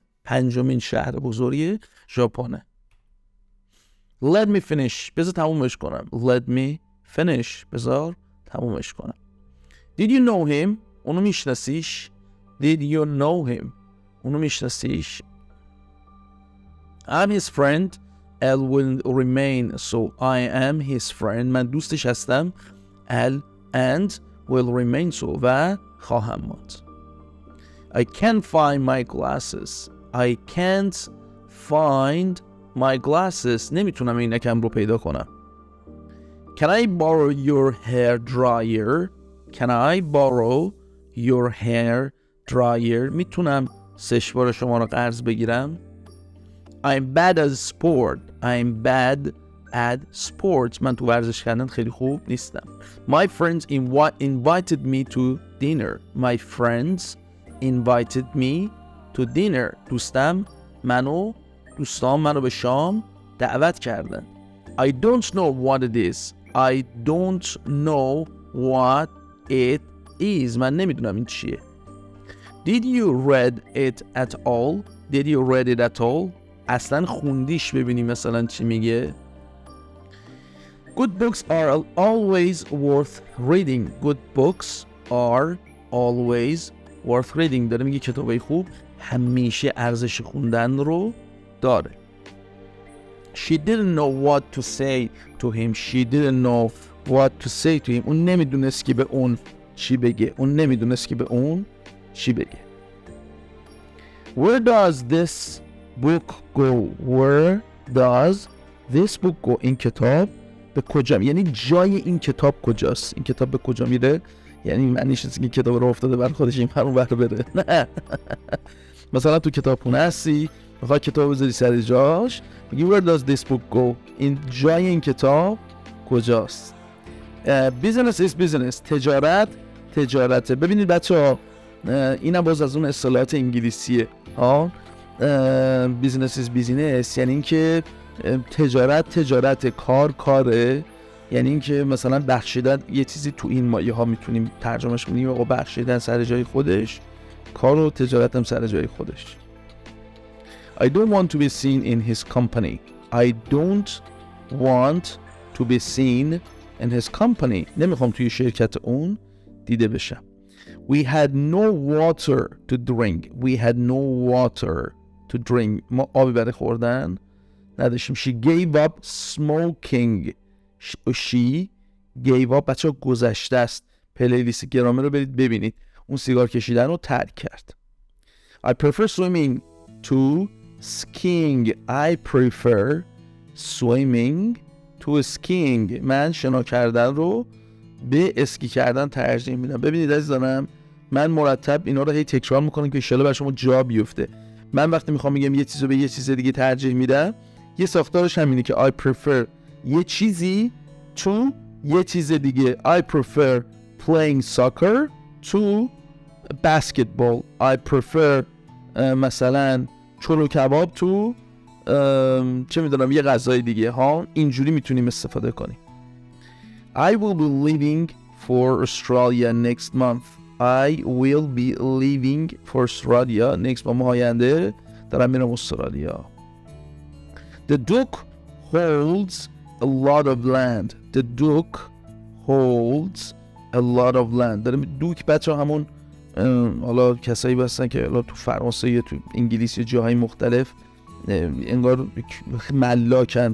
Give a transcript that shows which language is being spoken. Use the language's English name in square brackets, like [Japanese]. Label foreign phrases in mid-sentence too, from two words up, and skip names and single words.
[Persian] پنجمین شهر بزرگ ژاپنه. [English] Let me finish. [Persian] بذار تمومش کنم. [English] Let me finish. [Persian] بذار تمومش کنم. [English] Did you know him؟ [Persian] اونو میشناسیش؟ [English] Did you know him؟ [Persian] اونو میشناسیش؟ [English] I'm his friend. L will remain. So I am his friend. [Persian] من دوستش هستم. [English] L and will remain so. [Persian] و خواهم ماند. [English] I can't find my glasses. I can't find my glasses. [Persian] نمیتونم اینکم رو پیدا کنم. [English] Can I borrow your hair dryer? Can I borrow your hair dryer? [Persian] میتونم سشوار شما رو قرض بگیرم؟ [English] I'm bad at sport. I'm bad at sports. [Persian] من تو ورزش کردن خیلی خوب نیستم. [English] My friends invited me to dinner. My friends invited me to dinner. [Persian] دوستم منو دوستان منو به شام دعوت کردن. [English] I don't know what it is. I don't know what it is. [Persian] من نمیدونم این چیه. [English] Did you read it at all? Did you read it at all? [Persian] اصلا خوندیش ببینی مثلا چی میگه. [English] Good books are always worth reading. Good books are always worth reading. [Persian] داره میگه کتابای خوب همیشه ارزش خوندن رو داره. [English] She didn't know what to say to him. She didn't know what to say to him. [Persian] اون نمیدونست که به اون چی بگه. [English] Where does this book go? Where does this book go? [Persian] این کتاب به کجا، یعنی جای این کتاب کجاست؟ این کتاب به کجا میره؟ یعنی معنیش اینه که کتاب رو افتاده بر خودش این ور بره. نه. مثلا تو کتابخونه هستی، میخوای کتاب بذاری سر جاش، میگی [English] where does this book go؟ [Persian] این جای این کتاب کجاست؟ [English] business is business. [Persian] تجارته. ببینید بچه‌ها، اینم باز از اون اصطلاحات انگلیسیه ها. [English] business is business [Persian] یعنی اینکه تجارت، کاره، یعنی اینکه مثلا بخشیدن یه چیزی تو این مایه ها میتونیم ترجمهش کنیم و بخشیدن سر جای خودش، کار و تجارت هم سر جای خودش. [English] I don't want to be seen in his company. I don't want to be seen in his company. [Persian] نمیخوام توی شرکت اون دیده بشم. [English] We had no water to drink. [Persian] ما آبی برای خوردن نداشتیم. [English] She gave up smoking. She gave up. [Persian] بچه ها گذشته است. پلیلیست گرامر رو برید ببینید. اون سیگار کشیدن رو ترک کرد. [English] I prefer swimming to skiing. I prefer swimming to skiing. [Persian] من شنا کردن رو به اسکی کردن ترجیح میدم. ببینید عزیزانم، من مرتب اینا رو هی تکرار میکنم که [Arabic] ان شاءالله [Persian] برای شما جا بیفته. من وقتی میخوام بگم یه چیزو به یه چیز دیگه ترجیح میدم، یه ساختارش همینه که [English] I prefer [Persian] یه چیزی to یه چیز دیگه. [English] I prefer playing soccer to basketball. I prefer [Persian] مثلا چلو کباب تو چه میدونم یه غذای دیگه ها. اینجوری میتونیم استفاده کنیم. [English] I will be leaving for Australia next month. [Persian] ماه آینده دارم میرم استرالیا. [English] The Duke holds a lot of land. [Persian] دارم دوک بچه همون حالا کسایی بستن که حالا تو فرانسه یا تو انگلیس یا جاهای مختلف انگار ملاکن.